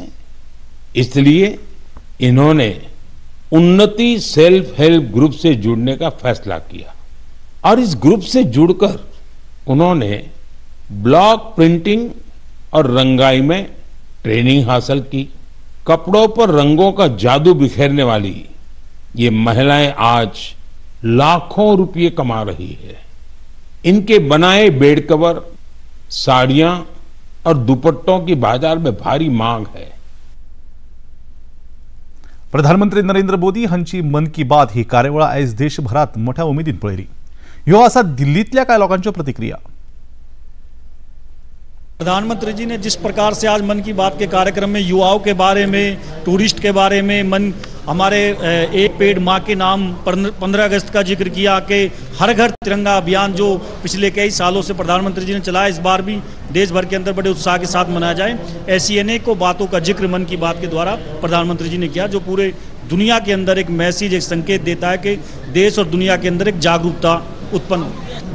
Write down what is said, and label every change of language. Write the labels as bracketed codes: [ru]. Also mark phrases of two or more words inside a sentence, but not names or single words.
[hi] इसलिए इन्होंने उन्नति सेल्फ हेल्प ग्रुप से जुड़ने का फैसला किया और इस ग्रुप से जुड़कर उन्होंने [en] block printing [hi] और रंगाई में ट्रेनिंग हासिल की। कपड़ों पर रंगों का जादू बिखेरने वाली ये महिलाएं आज लाखों रुपये कमा रही है। इनके बनाए [en] bed cover, [hi] साड़ियां और दुपट्टों की बाजार में भारी मांग है। [kok] प्रधानमंत्री नरेंद्र मोदी हांची मन की बात ही कार्यवळ आयज देशभरात मोठ्या उमेदीन पळयली। ह्यो आसा दिल्लीतल्या कांय लोकांच्यो प्रतिक्रिया। [hi] प्रधानमंत्री जी ने जिस प्रकार से आज मन की बात के कार्यक्रम में युवाओं के बारे में, टूरिस्ट के बारे में, हमारे एक पेड़ माँ के नाम 15 अगस्त का जिक्र किया कि हर घर तिरंगा अभियान जो पिछले कई सालों से प्रधानमंत्री जी ने चलाया, इस बार भी देश भर के अंदर बड़े उत्साह के साथ मनाया जाए, ऐसी अनेकों बातों का जिक्र मन की बात के द्वारा प्रधानमंत्री जी ने किया, जो पूरे दुनिया के अंदर एक मैसेज, एक संकेत देता है कि देश और दुनिया के अंदर एक जागरूकता उत्पन्न हो।